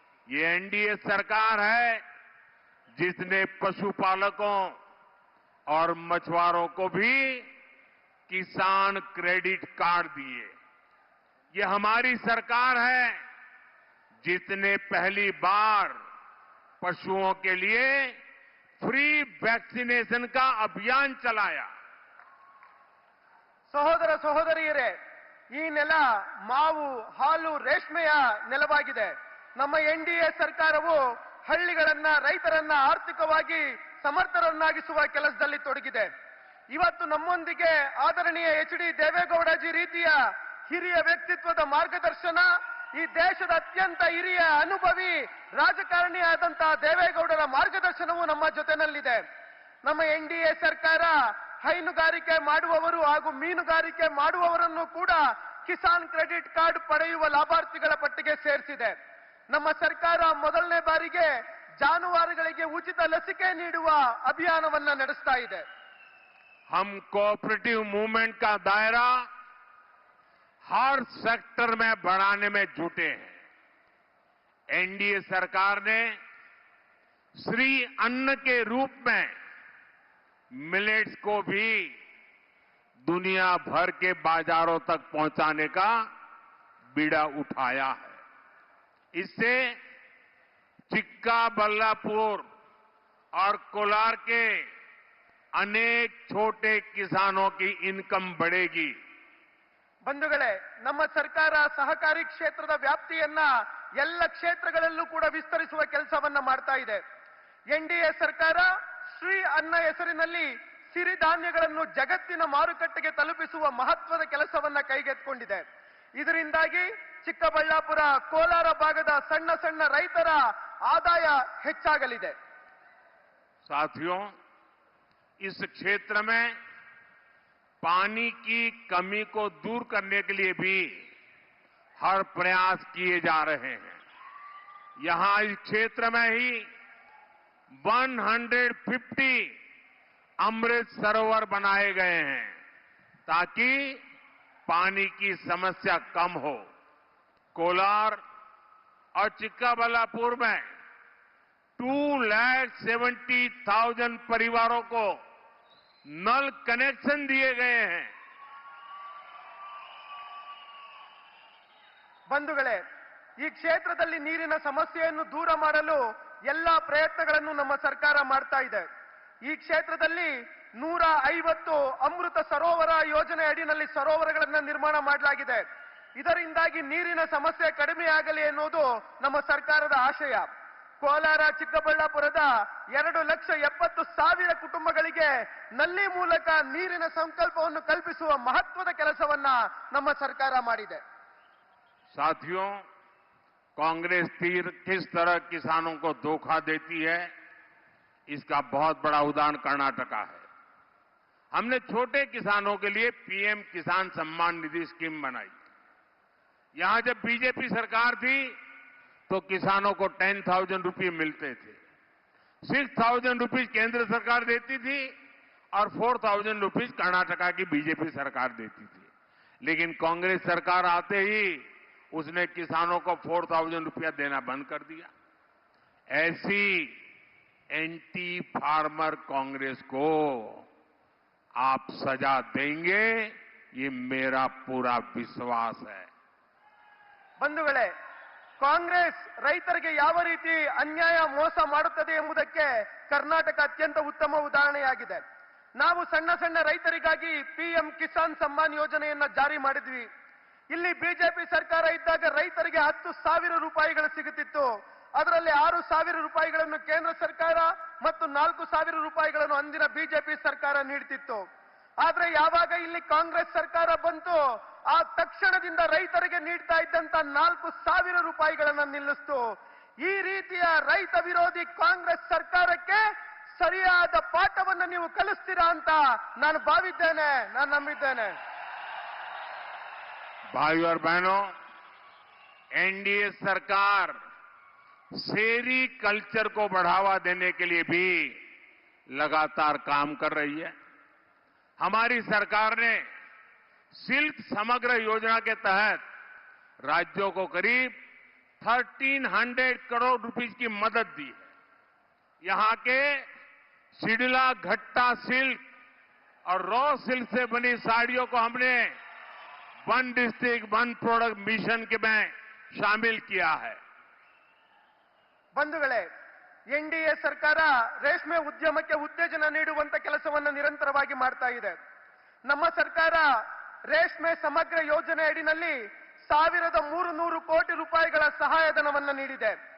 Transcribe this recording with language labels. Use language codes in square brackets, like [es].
[hi] ये एनडीए सरकार है जिसने पशुपालकों और मछुआरों को भी किसान क्रेडिट कार्ड दिए. ये हमारी सरकार है जिसने पहली बार पशुओं के लिए [en] free vaccination [hi] का अभियान चलाया. [kn] ಸಹೋದರ ಸಹೋದರಿಯರೇ, ಈ ನೆಲ ಮಾವು, ಹಾಲು, ರೇಷ್ಮೆಯ ನೆಲವಾಗಿದೆ. ನಮ್ಮ ಎನ್ಡಿಎ ಸರ್ಕಾರವು ಹಳ್ಳಿಗಳನ್ನ, ರೈತರನ್ನ ಆರ್ಥಿಕವಾಗಿ ಸಮರ್ಥರನ್ನಾಗಿಸುವ ಕೆಲಸದಲ್ಲಿ ತೊಡಗಿದೆ. ಇವತ್ತು ನಮ್ಮೊಂದಿಗೆ ಆದರಣೀಯ ಎಚ್.ಡಿ. ದೇವೇಗೌಡಜಿ ರೀತಿಯ ಹಿರಿಯ ವ್ಯಕ್ತಿತ್ವದ ಮಾರ್ಗದರ್ಶನ, ಈ ದೇಶದ ಅತ್ಯಂತ ಹಿರಿಯ ಅನುಭವಿ ರಾಜಕಾರಣಿಯಾದಂತಹ ದೇವೇಗೌಡರ ಮಾರ್ಗದರ್ಶನವು ನಮ್ಮ ಜೊತೆನಲ್ಲಿದೆ. ನಮ್ಮ ಎನ್ಡಿಎ ಸರ್ಕಾರ ಹೈನುಗಾರಿಕೆ ಮಾಡುವವರು ಹಾಗೂ ಮೀನುಗಾರಿಕೆ ಮಾಡುವವರನ್ನು ಕೂಡ ಕಿಸಾನ್ ಕ್ರೆಡಿಟ್ ಕಾರ್ಡ್ ಪಡೆಯುವ ಲಾಭಾರ್ಥಿಗಳ ಪಟ್ಟಿಗೆ ಸೇರಿಸಿದೆ. ನಮ್ಮ ಸರ್ಕಾರ ಮೊದಲನೇ ಬಾರಿಗೆ ಜಾನುವಾರುಗಳಿಗೆ ಉಚಿತ ಲಸಿಕೆ ನೀಡುವ ಅಭಿಯಾನವನ್ನ ನಡೆಸ್ತಾ ಇದೆ. [hi] हम [en] cooperative movement [hi] का दायरा हर सेक्टर में बढ़ाने में जुटे हैं. एनडीए सरकार ने श्री अन्न के रूप में मिलेट्स को भी दुनिया भर के बाजारों तक पहुंचाने का बीड़ा उठाया है. इससे चिक्काबल्लापुर और कोलार के अनेक छोटे किसानों की इनकम बढ़ेगी. [kn] ಬಂಧುಗಳೇ, ನಮ್ಮ ಸರ್ಕಾರ ಸಹಕಾರಿ ಕ್ಷೇತ್ರದ ವ್ಯಾಪ್ತಿಯನ್ನ ಎಲ್ಲ ಕ್ಷೇತ್ರಗಳಲ್ಲೂ ಕೂಡ ವಿಸ್ತರಿಸುವ ಕೆಲಸವನ್ನ ಮಾಡ್ತಾ ಇದೆ. ಎನ್ಡಿಎ ಸರ್ಕಾರ ಶ್ರೀ ಅನ್ನ ಹೆಸರಿನಲ್ಲಿ ಸಿರಿಧಾನ್ಯಗಳನ್ನು ಜಗತ್ತಿನ ಮಾರುಕಟ್ಟೆಗೆ ತಲುಪಿಸುವ ಮಹತ್ವದ ಕೆಲಸವನ್ನ ಕೈಗೆತ್ತಿಕೊಂಡಿದೆ. ಇದರಿಂದಾಗಿ ಚಿಕ್ಕಬಳ್ಳಾಪುರ, ಕೋಲಾರ ಭಾಗದ ಸಣ್ಣ ಸಣ್ಣ ರೈತರ ಆದಾಯ ಹೆಚ್ಚಾಗಲಿದೆ. [hi] साथियों, इस क्षेत्र में पानी की कमी को दूर करने के लिए भी हर प्रयास किए जा रहे हैं. यहां इस क्षेत्र में ही 150 अमृत सरोवर बनाए गए हैं ताकि पानी की समस्या कम हो. कोलार और चिक्काबल्लापुर में 2,70,000 परिवारों को नल कनेक्शन दिए गए हैं. [kn] ಬಂಧುಗಳೇ, ಈ ಕ್ಷೇತ್ರದಲ್ಲಿ ನೀರಿನ ಸಮಸ್ಯೆಯನ್ನು ದೂರ ಮಾಡಲು ಎಲ್ಲಾ ಪ್ರಯತ್ನಗಳನ್ನು ನಮ್ಮ ಸರ್ಕಾರ ಮಾಡ್ತಾ ಇದೆ. ಈ ಕ್ಷೇತ್ರದಲ್ಲಿ 150 ಅಮೃತ ಸರೋವರ ಯೋಜನೆ ಅಡಿಯಲ್ಲಿ ಸರೋವರಗಳನ್ನು ನಿರ್ಮಾಣ ಮಾಡಲಾಗಿದೆ. ಇದರಿಂದಾಗಿ ನೀರಿನ ಸಮಸ್ಯೆ ಕಡಿಮೆಯಾಗಲಿ ಎನ್ನುವುದು ನಮ್ಮ ಸರ್ಕಾರದ ಆಶಯ. ಕೋಲಾರ ಚಿಕ್ಕಬಳ್ಳಾಪುರದ 2,70,000 ಕುಟುಂಬಗಳಿಗೆ ನಲ್ಲಿ ಮೂಲಕ ನೀರಿನ ಸಂಕಲ್ಪವನ್ನು ಕಲ್ಪಿಸುವ ಮಹತ್ವದ ಕೆಲಸವನ್ನ ನಮ್ಮ ಸರ್ಕಾರ ಮಾಡಿದೆ. [hi] साथियों, कांग्रेस किस तरह किसानों को धोखा देती है, इसका बहुत बड़ा उदाहरण कर्नाटका है. हमने छोटे किसानों के लिए पीएम किसान सम्मान निधि स्कीम बनाई. यहां जब बीजेपी सरकार थी तो किसानों को 10,000 रुपये मिलते थे. 6,000 रुपीज केंद्र सरकार देती थी और 4,000 रुपीज कर्नाटका की बीजेपी सरकार देती थी. लेकिन कांग्रेस सरकार आते ही उसने किसानों को 4,000 रुपया देना बंद कर दिया. ऐसी [en] anti farmer [hi] कांग्रेस को आप सजा देंगे, ये मेरा पूरा विश्वास है. [kn] ಬಂಧುಗಳೇ, ಕಾಂಗ್ರೆಸ್ ರೈತರಿಗೆ ಯಾವ ರೀತಿ ಅನ್ಯಾಯ ಮೋಸ ಮಾಡುತ್ತದೆ ಎಂಬುದಕ್ಕೆ ಕರ್ನಾಟಕ ಅತ್ಯಂತ ಉತ್ತಮ ಉದಾಹರಣೆಯಾಗಿದೆ. ನಾವು ಸಣ್ಣ ಸಣ್ಣ ರೈತರಿಗಾಗಿ ಪಿಎಂ ಕಿಸಾನ್ ಸಮ್ಮಾನ್ ಯೋಜನೆಯನ್ನ ಜಾರಿ ಮಾಡಿದ್ವಿ. ಇಲ್ಲಿ ಬಿಜೆಪಿ ಸರ್ಕಾರ ಇದ್ದಾಗ ರೈತರಿಗೆ 10,000 ರೂಪಾಯಿಗಳು ಸಿಗುತ್ತಿತ್ತು. ಅದರಲ್ಲಿ 6,000 ರೂಪಾಯಿಗಳನ್ನು ಕೇಂದ್ರ ಸರ್ಕಾರ ಮತ್ತು 4,000 ರೂಪಾಯಿಗಳನ್ನು ಅಂದಿನ ಬಿಜೆಪಿ ಸರ್ಕಾರ ನೀಡುತ್ತಿತ್ತು. ಆದ್ರೆ ಯಾವಾಗ ಇಲ್ಲಿ ಕಾಂಗ್ರೆಸ್ ಸರ್ಕಾರ ಬಂತು, ಆ ತಕ್ಷಣದಿಂದ ರೈತರಿಗೆ ನೀಡ್ತಾ ಇದ್ದಂತ 4,000 ರೂಪಾಯಿಗಳನ್ನ ನಿಲ್ಲಿಸ್ತು. ಈ ರೀತಿಯ ರೈತ ವಿರೋಧಿ ಕಾಂಗ್ರೆಸ್ ಸರ್ಕಾರಕ್ಕೆ ಸರಿಯಾದ ಪಾಠವನ್ನು ನೀವು ಕಲಿಸ್ತೀರಾ ಅಂತ ನಾನು ಭಾವಿದ್ದೇನೆ, ನಾನು ನಂಬಿದ್ದೇನೆ. [hi] भाइयों और बहनों, एनडीए सरकार सेरी कल्चर को बढ़ावा देने के लिए भी लगातार काम कर रही है. हमारी सरकार ने सिल्क समग्र योजना के तहत राज्यों को करीब 1,300 करोड़ रुपीस की मदद दी है. यहां के सिडला घट्टा सिल्क और रॉ सिल्क से बनी साड़ियों को हमने one district one product mission के में शामिल किया है. [kn] ಬಂಧುಗಳೇ, ಎನ್ಡಿಎ ಸರ್ಕಾರ ರೇಷ್ಮೆ ಉದ್ಯಮಕ್ಕೆ ಉತ್ತೇಜನ ನೀಡುವಂತ ಕೆಲಸವನ್ನು ನಿರಂತರವಾಗಿ ಮಾಡ್ತಾ ಇದೆ. ನಮ್ಮ ಸರ್ಕಾರ ರೇಷ್ಮೆ ಸಮಗ್ರ ಯೋಜನೆ ಅಡಿಯಲ್ಲಿ 1,300 ಕೋಟಿ ರೂಪಾಯಿಗಳ ಸಹಾಯಧನವನ್ನು ನೀಡಿದೆ.